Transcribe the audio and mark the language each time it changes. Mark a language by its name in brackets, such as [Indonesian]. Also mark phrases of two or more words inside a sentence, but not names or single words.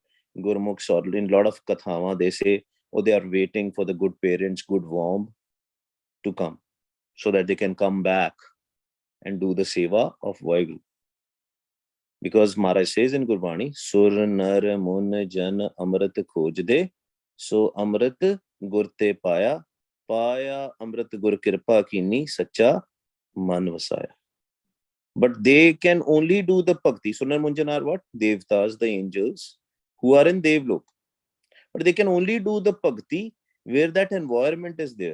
[English] Gurmukhs or in a lot of Kathawa, they say, oh, they are waiting for the good parents, good womb to come so that they can come back and do the seva of waheguru. Because Maharaj says in Gurbani, [Punjabi] ਸੁਰ ਨਰ ਮੁਨਿ ਜਨ ਅੰਮ੍ਰਿਤ ਖੋਜ ਦੇ, ਸੋ ਅੰਮ੍ਰਿਤ ਗੁਰ ਤੇ ਪਾਇਆ, ਪਾਇਆ ਅੰਮ੍ਰਿਤ ਗੁਰ ਕਿਰਪਾ ਕੀਨੀ, ਸਚਾ ਮਨਿ ਵਸਾਇਆ. [English] But they can only do the bhakti. Sunar Munjan are what? Devtas, the angels, who are in Devlok. But they can only do the bhakti where that environment is there.